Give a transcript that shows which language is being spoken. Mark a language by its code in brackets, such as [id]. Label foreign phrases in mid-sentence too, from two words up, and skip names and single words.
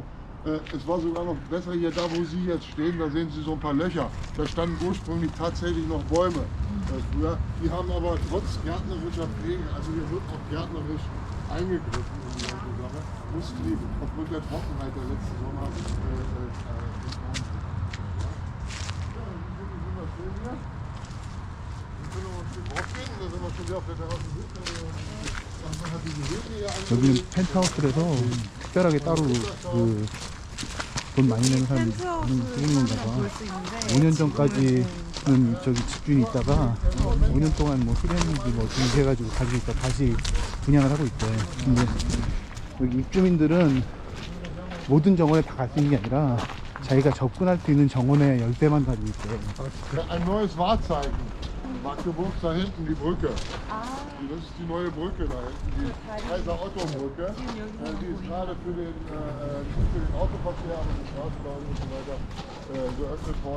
[de] Es war sogar noch besser hier, da wo Sie jetzt stehen, da sehen Sie so ein paar Löcher. Da standen ursprünglich tatsächlich noch Bäume früher. Die haben aber trotz gärtnerischer Pflege, also hier wird auch gärtnerisch eingegriffen in die ganze Sache, mussten die aufgrund der Trockenheit der letzten Sommer [ko] 여기는 펜트하우스라서 특별하게 따로 돈 많이 내는 사람이 쓰는 건가 봐. 볼 수 있는데 5년 전까지는 저기 집주인이 있다가 5년 동안 뭐 수리했는지 뭐 어떻게 해가지고 가지고 있다 다시 분양을 하고 있대. 근데 여기 입주민들은 모든 정원에 다 갈 수 있는 게 아니라 자기가 접근할 수 있는 정원의 열대만 가지고 있대. [de] Ein neues Wahrzeichen. Magdeburg da hinten, die Brücke. Das ist die neue Brücke da hinten, die Kaiser-Otto-Brücke. Die ist gerade für den Autoverkehr und den Straßenbau und so weiter geöffnet worden.